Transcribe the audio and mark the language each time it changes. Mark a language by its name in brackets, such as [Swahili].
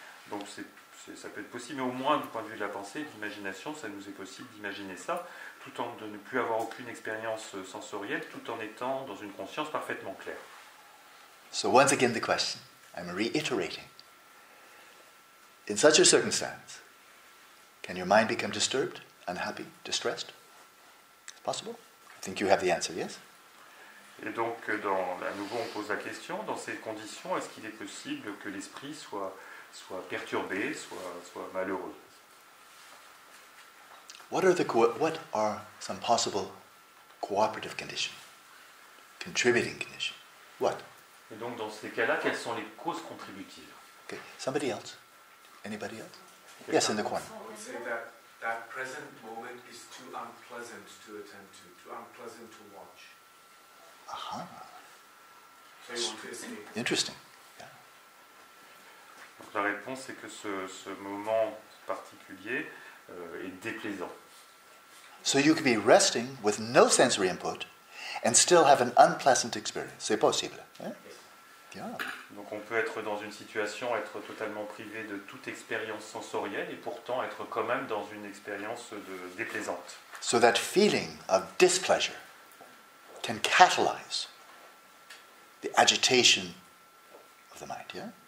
[French] Donc ça peut être possible, mais au moins du point de vue de la pensée, de l'imagination, ça nous est possible d'imaginer ça, tout en de ne plus avoir aucune expérience sensorielle, tout en étant dans une conscience parfaitement claire. [English] So once again the question, I'm reiterating. In such a circumstance, can your mind become disturbed, unhappy, distressed? It's possible? I think you have the answer, yes? [French] Et donc, à nouveau, on pose la question, dans ces conditions, est-ce qu'il est possible que l'esprit soit perturbé, soit malheureux? [English] What are some possible cooperative conditions? Contributing conditions? What? [French] Et donc, dans ces cas-là, quelles sont les causes contributives? [English] Okay, somebody else? Anybody else? Yes, in the corner. I would say that present moment is too unpleasant to attend to, too unpleasant to watch. Aha. So you want to escape. Interesting. Yeah. [French] Donc, la réponse est que ce moment particulier est déplaisant. [English] So you could be resting with no sensory input and still have an unpleasant experience. [French] C'est possible. Eh? Yeah. Donc on peut être dans une situation, être totalement privé de toute expérience sensorielle et pourtant être quand même dans une expérience déplaisante. [English] So that feeling of displeasure can catalyze the agitation of the mind, yeah?